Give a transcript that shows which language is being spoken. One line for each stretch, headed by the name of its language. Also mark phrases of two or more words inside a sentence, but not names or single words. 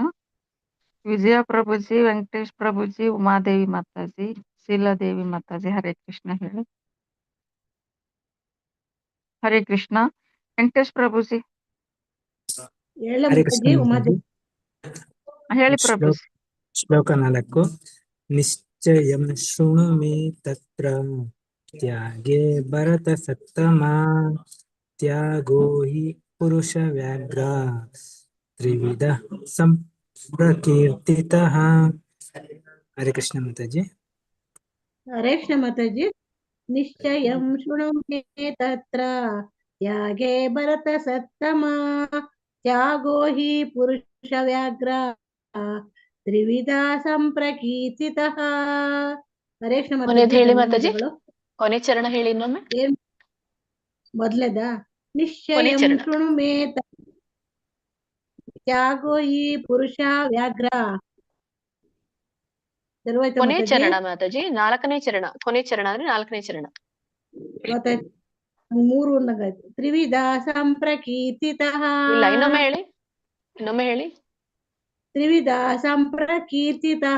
Kannada: ವಿಜಯ ಪ್ರಭುಜಿ, ವೆಂಕಟೇಶ್ ಪ್ರಭುಜಿ, ಉಮಾದೇವಿ ಮಾತಾಜಿ, ಶೀಲಾದೇವಿ ಮಾತಾಜಿ,
Sanskrit: ಹರೇ ಕೃಷ್ಣ
Kannada: ಹೇಳಿ.
Sanskrit: ಹರೇ ಕೃಷ್ಣ.
Kannada: ವೆಂಕಟೇಶ್ ಪ್ರಭುಜಿ ಹೇಳಿ ಪ್ರಭುಜಿ. ಶ್ಲೋಕ 4.
Sanskrit: ನಿಶ್ಚಯಂ ಶೃಣು ಮೇ ತತ್ರ ತ್ಯಾಗೇ ಭರತ ಸತ್ತಮ, ತ್ಯಾಗೋ ಹಿ ಪುರುಷ ವ್ಯಾಘ್ರ ತ್ರಿವಿಧ ಸಂಪ್ರಕೀರ್ತಿತಃ. ಹರೇ ಕೃಷ್ಣ ಮಾತಾಜಿ. ಹರೇ ಕೃಷ್ಣ ಮಾತಾಜಿ. ನಿಶ್ಚಯಂ ಶೃಣು ಮೇ ತತ್ರ ತ್ಯಾಗೇ ಭರತ ಸತ್ತಮ, ತ್ಯಾಗೋ ಹಿ ಪುರುಷ ವ್ಯಾಘ್ರ ತ್ರಿವಿಧ ಸಂಪ್ರಕೀರ್ತಿತಃ. ಹರೇ ಕೃಷ್ಣ
Kannada: ಮಾತಾಜಿ. ಹೇಳಿ ಮಾತಾಜಿ, ಕೊನೆ ಚರಣ ಹೇಳಿ ಇನ್ನೊಮ್ಮೆ.
Sanskrit: ಮೊದಲೇದ ನಿಶ್ಚಯಂ ಶೃಣು ಮೇ ತ್ಯಾಗೋ ಹಿ ಪುರುಷ ವ್ಯಾಘ್ರ.
Kannada: ಕೊನೆ ಚರಣ ಮಾತಾಜಿ, 4ನೇ ಚರಣ. ಕೊನೆ ಚರಣ ಅಂದ್ರೆ 4ನೇ ಚರಣ. ಮತ್ತೆ 3 ಒಂದಾಗಾಯ್ತು.
Sanskrit: ತ್ರಿವಿಧ ಸಂಪ್ರಕೀರ್ತಿತಃ.
Kannada: ಇಲ್ಲ, ಇನ್ನೊಮ್ಮೆ ಹೇಳಿ, ಇನ್ನೊಮ್ಮೆ ಹೇಳಿ.
Sanskrit: ತ್ರಿವಿಧ ಸಂಪ್ರಕೀರ್ತಿತಃ.